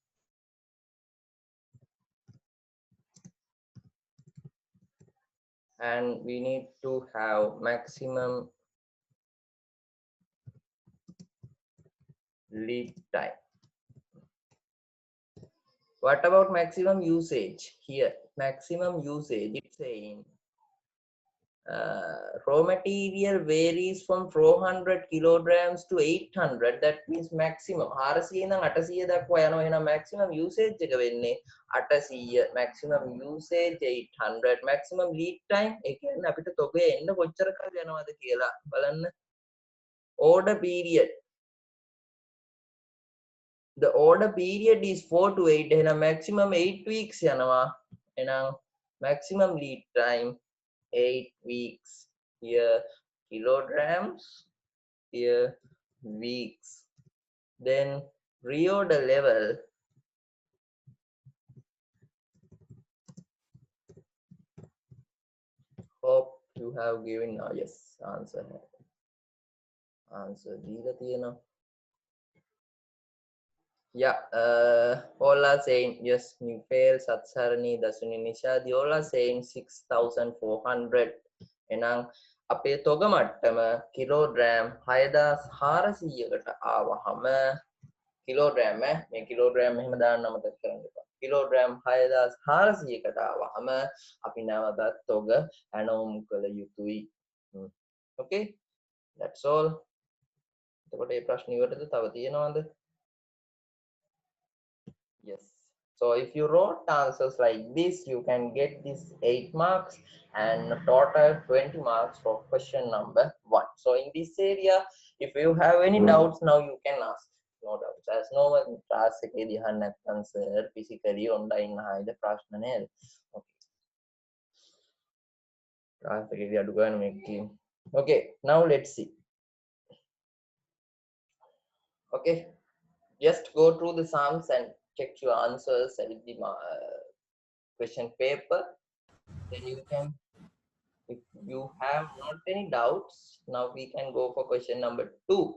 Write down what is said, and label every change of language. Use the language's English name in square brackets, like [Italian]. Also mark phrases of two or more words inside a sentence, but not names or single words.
[English] and we need to have maximum lead time. What about maximum usage? Here maximum usage, it's saying raw material varies from 400 kilograms to 800. That means maximum 400 [Sinhala] ඉඳන් 800 දක්වා යනවා. එහෙනම් [English] maximum usage [Sinhala] එක වෙන්නේ 800. [English] maximum usage 800. maximum lead time [Sinhala] ඒ කියන්නේ අපිට තොගේ එන්න කොච්චර කාලයක් යනවද කියලා බලන්න. [English] order period, the order period is 4 to 8. [Sinhala] එහෙනම් [English] maximum 8 weeks [Sinhala] යනවා. එහෙනම් [English] maximum lead time 8 weeks. Here kilograms, here weeks. Then reorder level, hope you have given yes answer. [Sinhala] Answer දීලා තියෙනවා. [English] Yeah, all are saying yes. Nifel, Satsarani, Dasuni, Nishadi, all are saying 6,400. [Sinhala] එහෙනම් අපේ තොග මට්ටම කිලෝග්‍රෑම් 6400කට ආවහම කිලෝග්‍රෑම් මේ කිලෝග්‍රෑම් එහෙම දාන්න අමතක කරන්න එපා. කිලෝග්‍රෑම් 6400කට ආවහම අපි නැවතත් තොග ඇනෝම් කළ යුතුයි. [English] Okay, that's all. [Sinhala] එතකොට මේ ප්‍රශ්න ඉවරද? තව තියෙනවද? [English] Yes. So if you wrote answers like this, you can get this 8 marks and total 20 marks for question number 1. So in this area, if you have any doubts, now you can ask. No doubts. As no one class [Sinhala] එකේදී අහන්න නැත්නම් [English] sir physically online [Sinhala] ආයිද ප්‍රශ්න නේද? [English] Okay. [Sinhala] class එකේදී අඩු ගන්න මේක. [English] Okay, now let's see. Okay, just go through the sums and check your answers and the question paper. Then you can, if you have not any doubts, now we can go for question number 2.